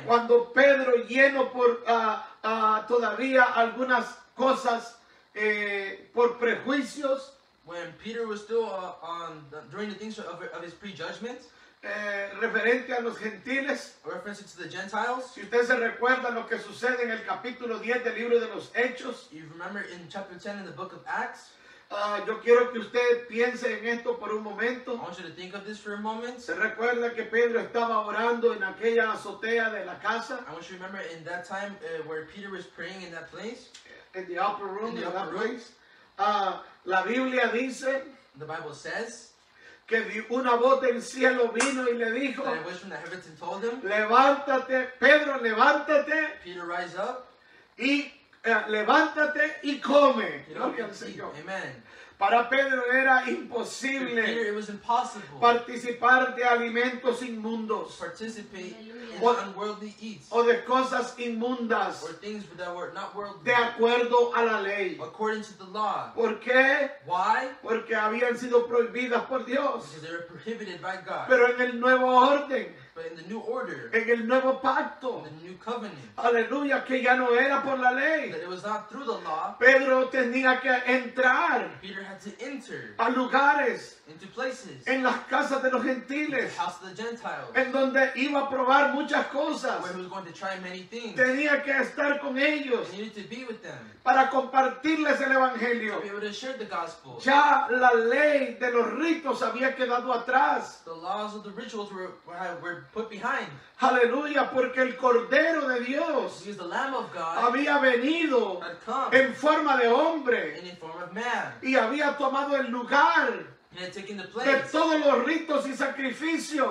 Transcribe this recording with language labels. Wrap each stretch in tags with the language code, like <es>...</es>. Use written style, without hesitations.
<es>cuando Pedro, lleno por todavía algunas cosas por prejuicios,</es> <en>When Peter was still during the things of his prejudgment,</en> <es>referente a los gentiles.</es> <en>reference to the Gentiles.</en> <es>Si usted se recuerda lo que sucede en el capítulo 10 del libro de los Hechos,</es> <en>You remember in chapter 10 in the book of Acts,</en> <es>Yo quiero que usted piense en esto por un</es> <en>I</en> <es>momento.</es> <en>want you to think of this for a moment.</en> <es>Se recuerda que Pedro estaba orando en aquella azotea de la casa,</es> <en>I want you to remember in that time where Peter was praying in that place, en the upper room, In the in that upper room.</en> <es>place. La Biblia dice</es> <en>the Bible says</en> <es>que una voz del cielo vino y le dijo,</es> <en>that a voice from the heavens and told him,</en> <es>levántate, Pedro, levántate</es> <en>Peter, rise up,</en> <es>y levántate y come.</es> <en>get up</en> <es>Gloria al</es> <en>and eat.</en> <es>Señor.</es> <en>Amen.</en> <es>Para Pedro era</es> <en>For Peter,</en> <es>imposible</es> <en>it was impossible</en> <es>participar de alimentos</es> <en>to</en> <es>inmundos</es> <en>participate in What? unworldly eats</en> <es>o de cosas inmundas</es> <en>or things that were not worldly</en> <es>de acuerdo a la ley.</es> <en>according to the law.</en> <es>¿Por qué?</es> <en>Why?</en> <es>Porque habían sido prohibidas por Dios.</es> <en>Because they were prohibited by God.</en> <es>Pero en el nuevo orden,</es> <en>But in the new order,</en> <es>en el nuevo pacto,</es> <en>in the new covenant,</en> <es>aleluya, que ya no era por la ley.</es> <en>that it was not through the law,</en> <es>Pedro tenía que entrar</es> <en>Peter had to enter</en> <es>a lugares</es> <en>into places,</en> <es>en las casas de los</es> <en>the</en> <es>gentiles,</es> <en>house of the Gentiles,</en> <es>en donde iba a probar muchas cosas.</es> <en>where he was going to try many things.</en> <es>Tenía que estar con ellos</es> <en>He needed to be with them,</en> <es>para compartirles el</es> <en>to</en> <es>evangelio.</es> <en>be able to share the gospel.</en> <es>Ya la ley de los ritos había quedado atrás.</es> <en>The laws of the rituals were put behind,</en> <es>Aleluya, porque el Cordero de Dios</es> <en>because the Lamb of God</en> <es>había venido</es> <en>had come</en> <es>en forma de hombre</es> <en>in the form of man.</en> <es>y había tomado el lugar</es> <en>He had taken the</en> <es>de</es> <en>place</en> <es>todos los ritos y sacrificios</es>